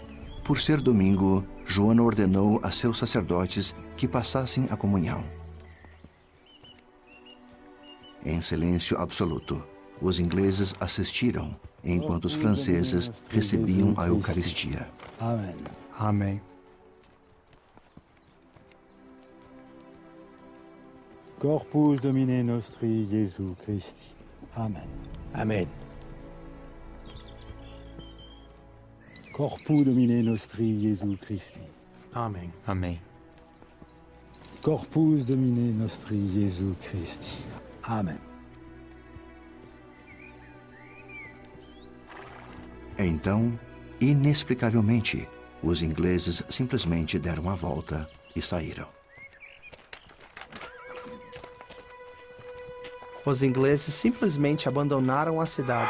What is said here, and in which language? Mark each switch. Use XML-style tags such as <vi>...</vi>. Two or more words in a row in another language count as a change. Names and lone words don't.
<pt>Por ser domingo, Joana ordenou a seus sacerdotes que passassem a comunhão. Em silêncio absoluto, os ingleses assistiram, enquanto os franceses recebiam a Eucaristia. Amém. Amém.</pt> <la>Corpus Domini Nostri Jesu Christi.</la> <pt>Amen. Amém.</pt> <la>Corpus Domini Nostri Jesu Christi.</la> <pt>Amém. Amém.</pt> <la>Corpus Domini nostri Jesu Christi.</la> <pt>Amém. Então, inexplicavelmente, os ingleses simplesmente deram a volta e saíram. Os ingleses simplesmente abandonaram a cidade.</pt>